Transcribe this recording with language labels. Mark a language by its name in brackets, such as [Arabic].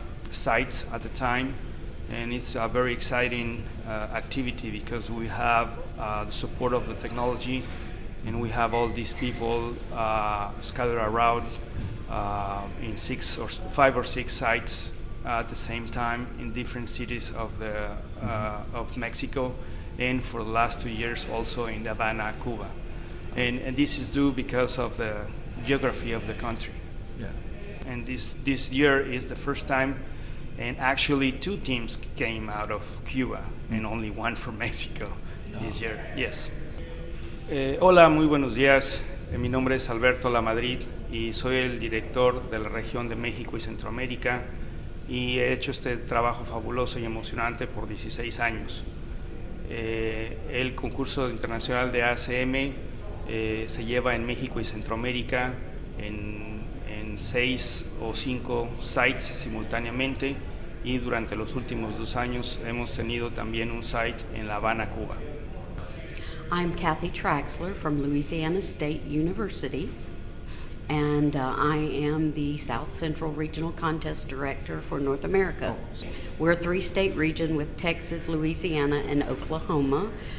[English] sites at the time, and it's a very exciting activity because we have the support of the technology, and we have all these people scattered around in 5 or 6 sites at the same time in different cities of Mexico, and for the last 2 years also in Havana, Cuba. And this is due because of the geography of the country. Yeah. And this year is the first time, and actually 2 teams came out of Cuba and only 1 from Mexico this year. Yes. [Spanish] Hola, muy buenos días. Mi nombre es Alberto La Madrid y soy el director de la región de México y Centroamérica, y he hecho este trabajo fabuloso y emocionante por 16 años. El concurso internacional de ACM se lleva en México y Centroamérica en 6 o 5 sites simultáneamente, y durante los últimos 2 años hemos tenido también un site en La Habana, Cuba. [English] I'm Kathy Traxler from Louisiana State University, and I am the South Central Regional Contest Director for North America. We're a 3-state region with Texas, Louisiana, and Oklahoma.